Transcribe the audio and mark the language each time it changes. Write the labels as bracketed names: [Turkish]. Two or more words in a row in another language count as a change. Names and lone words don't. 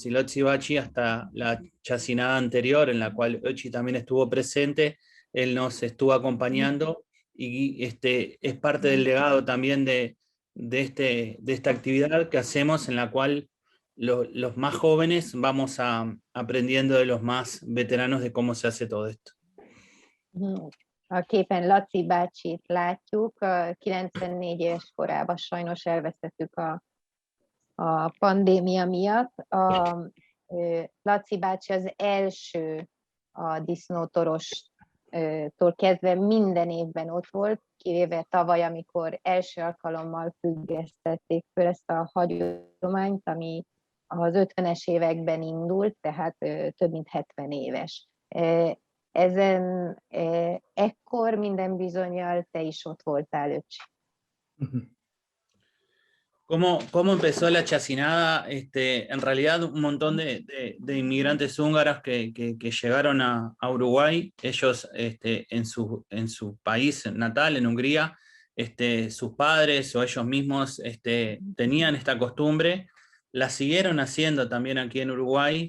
[Spanish] Y Lotzi Bachi, hasta la chacinada anterior, en la cual Öchi también estuvo presente, él nos estuvo acompañando, y es parte del legado también de de esta actividad que hacemos en la cual los más jóvenes vamos aprendiendo de los más veteranos de cómo se hace todo esto. [Hungarian] A képen Laci bácsit látjuk, 94 éves korában sajnos elvesztettük a pandémia miatt. Laci bácsi az első a disznótorostól kezdve minden évben ott volt, kivéve tavaly, amikor első alkalommal függesztették föl ezt a hagyományt, ami az 50-es években indult, tehát több mint 70 éves. Ekkor minden bizonnyal te is ott voltál, öcsi. [Spanish] ¿Cómo empezó la chacinada? En realidad un montón de inmigrantes húngaros que llegaron a Uruguay, ellos en su país natal, en Hungría, sus padres o ellos mismos tenían esta costumbre, la siguieron haciendo también aquí en Uruguay.